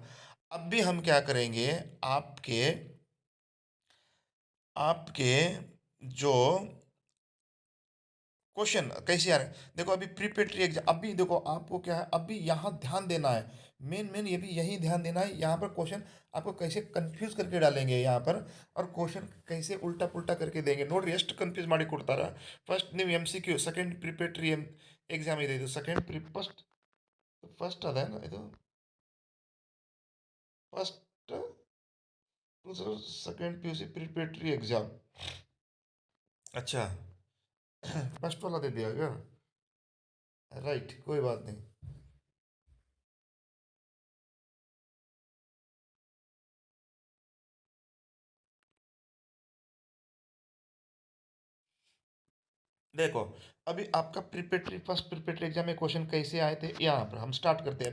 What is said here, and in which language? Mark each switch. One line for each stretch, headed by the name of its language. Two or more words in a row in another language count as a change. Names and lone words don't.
Hindi: अब भी हम क्या करेंगे, आपके आपके जो क्वेश्चन कैसे आ रहे हैं, देखो अभी
English: preparatory exam,
Hindi: अभी देखो आपको क्या है, अभी यहाँ ध्यान देना है। मेन मेन ये भी यही ध्यान देना है, यहाँ पर क्वेश्चन आपको कैसे कंफ्यूज करके डालेंगे यहाँ पर, और क्वेश्चन कैसे उल्टा पुल्टा करके देंगे।
Kannada: नोट ಎಷ್ಟು कंफ्यूज ಮಾಡಿ ಕೊಡ್ತಾರ। ಫಸ್ಟ್ ನೀವು
English: MCQ second preparatory exam
Kannada: ಇದೆ, ಇದು ಫಸ್ಟ್ ಅದೇನು ಇದು?
English: ಫಸ್ಟ್ second PUC preparatory exam, अच्छा।
Hindi: फर्स्ट वाला दे दिया क्या? राइट, कोई बात नहीं। देखो, अभी आपका
English: preparatory first preparatory exam
Hindi: में क्वेश्चन कैसे आए थे, यहाँ पर हम स्टार्ट करते हैं।